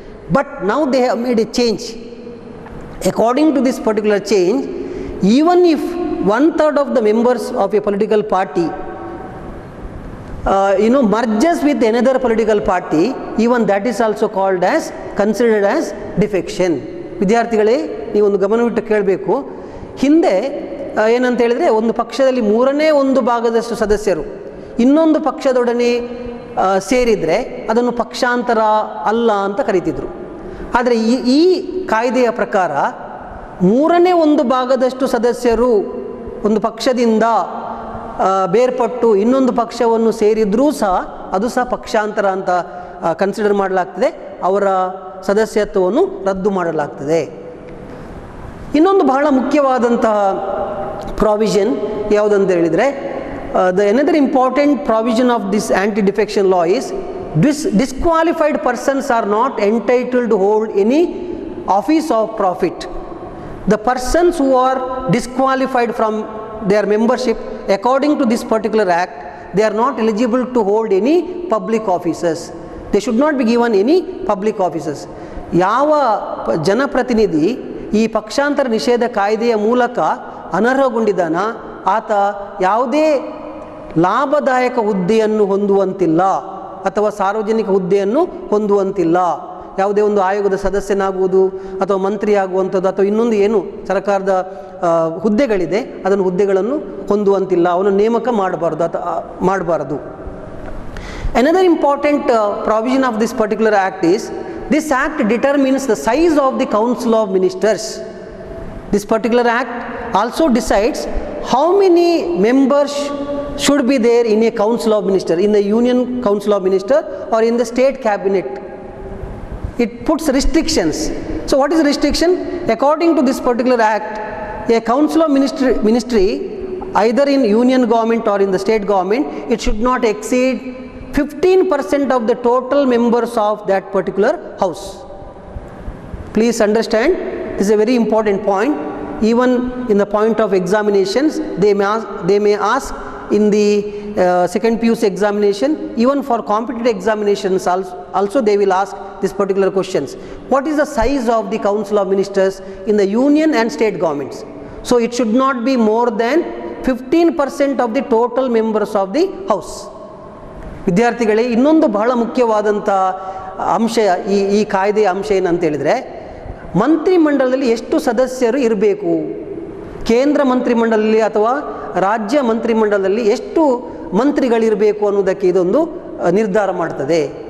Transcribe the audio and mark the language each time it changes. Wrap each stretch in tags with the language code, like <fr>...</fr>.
<en>But now they have made a change. According to this particular change, even if 1/3 of the members of a political party merges with another political party, even that is also called as considered as defection.</en> <kn>ವಿದ್ಯಾರ್ಥಿಗಳೇ, ನೀವೊಂದು ಗಮನವಿಟ್ಟು ಕೇಳಬೇಕು. ಹಿಂದೆ ಏನಂತ ಹೇಳಿದರೆ, ಒಂದು ಪಕ್ಷದಲ್ಲಿ 1/3 ಭಾಗದಷ್ಟು ಸದಸ್ಯರು ಇನ್ನೊಂದು ಪಕ್ಷದೊಡನೆ ಸೇರಿದರೆ ಅದನ್ನು ಪಕ್ಷಾಂತರ ಅಲ್ಲ ಅಂತ ಕರೀತಿದ್ರು. ಆದರೆ ಈ ಕಾಯ್ದೆಯ ಪ್ರಕಾರ 1/3 ಭಾಗದಷ್ಟು ಸದಸ್ಯರು ಒಂದು ಪಕ್ಷದಿಂದ ಬೇರ್ಪಟ್ಟು ಇನ್ನೊಂದು ಪಕ್ಷವನ್ನು ಸೇರಿದ್ರೂ ಸಹ ಅದು ಸಹ ಪಕ್ಷಾಂತರ ಅಂತ ಕನ್ಸಿಡರ್ ಮಾಡಲಾಗ್ತದೆ. ಅವರ ಸದಸ್ಯತ್ವವನ್ನು ರದ್ದು ಮಾಡಲಾಗ್ತದೆ. ಇನ್ನೊಂದು ಬಹಳ ಮುಖ್ಯವಾದಂತಹ ಪ್ರಾವಿಷನ್ ಯಾವುದಂತ ಹೇಳಿದರೆ,</kn> <en>another important provision of this anti-defection law is disqualified persons are not entitled to hold any office of profit. The persons who are disqualified from their membership according to this particular act, they are not eligible to hold any public offices. They should not be given any public offices.</en> <kn>ಯಾವ ಜನಪ್ರತಿನಿಧಿ ಈ ಪಕ್ಷಾಂತರ ನಿಷೇಧ ಕಾಯ್ದೆಯ ಮೂಲಕ ಅನರ್ಹಗೊಂಡಿದ್ದಾನ, ಆತ ಯಾವುದೇ ಲಾಭದಾಯಕ ಹುದ್ದೆಯನ್ನು ಹೊಂದುವಂತಿಲ್ಲ ಅಥವಾ ಸಾರ್ವಜನಿಕ ಹುದ್ದೆಯನ್ನು ಹೊಂದುವಂತಿಲ್ಲ. ಯಾವುದೇ ಒಂದು ಆಯೋಗದ ಸದಸ್ಯನಾಗುವುದು ಅಥವಾ ಮಂತ್ರಿ ಆಗುವಂಥದ್ದು ಅಥವಾ ಇನ್ನೊಂದು ಏನು ಸರ್ಕಾರದ ಹುದ್ದೆಗಳಿದೆ ಅದನ್ನು ಹುದ್ದೆಗಳನ್ನು ಹೊಂದುವಂತಿಲ್ಲ, ಅವನು ನೇಮಕ ಮಾಡಬಾರದು.</kn> <en>Another important provision of this particular act is, this act determines the size of the Council of Ministers. This particular act also decides how many members should be there in a Council of Ministers, in the Union Council of Ministers or in the State Cabinet. It puts restrictions. So what is restriction? According to this particular act, a Council of Ministry either in Union government or in the state government, it should not exceed 15% of the total members of that particular house. Please understand, this is a very important point. Even in the point of examinations, they may ask in the second PUC examination, even for competitive examinations also they will ask this particular questions. What is the size of the Council of Ministers in the union and state governments? So it should not be more than 15% of the total members of the house.</en> <kn>ವಿದ್ಯಾರ್ಥಿಗಳೇ, ಇನ್ನೊಂದು ಬಹಳ ಮುಖ್ಯವಾದಂಥ ಅಂಶ ಈ ಕಾಯ್ದೆಯ ಅಂಶ ಏನಂತ ಹೇಳಿದರೆ, ಮಂತ್ರಿಮಂಡಲದಲ್ಲಿ ಎಷ್ಟು ಸದಸ್ಯರು ಇರಬೇಕು, ಕೇಂದ್ರ ಮಂತ್ರಿಮಂಡಲದಲ್ಲಿ ಅಥವಾ ರಾಜ್ಯ ಮಂತ್ರಿಮಂಡಲದಲ್ಲಿ ಎಷ್ಟು ಮಂತ್ರಿಗಳಿರಬೇಕು ಅನ್ನೋದಕ್ಕೆ ಇದೊಂದು ನಿರ್ಧಾರ ಮಾಡ್ತದೆ.</kn>